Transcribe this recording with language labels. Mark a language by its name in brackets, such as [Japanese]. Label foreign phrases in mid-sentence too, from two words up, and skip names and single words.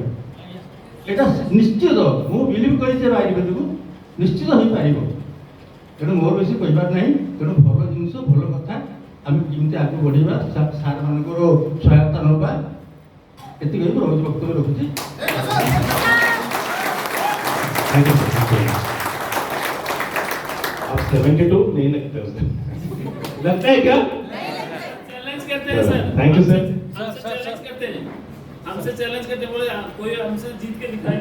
[Odia] এটা ନିଶ୍ଚିତ ମୁଁ ବିଲିଭ୍ କରିଛି ଆୟୁର୍ବେଦକୁ ନିଶ୍ଚିତ ହେଇପାରିବ। ତେଣୁ ମୋର ବେଶୀ କହିବାର ନାହିଁ। ତେଣୁ ଭଲ ଜିନିଷ ଭଲ କଥା ଆମେ କେମିତି ଆଗକୁ ବଢ଼ିବା, ସାର୍ ମାନଙ୍କର ସହାୟତା ନେବା, ଏତିକି ମୁଁ ରହୁଛି, ବକ୍ତବ୍ୟ ରଖୁଛି। [Hindi] आप 72 नहीं लगते उसमें, लगता है क्या? चैलेंज करते हैं सर। थैंक यू सर। चैलेंज करते हैं, हमसे चैलेंज करते बोले कोई हमसे जीत के दिखाए।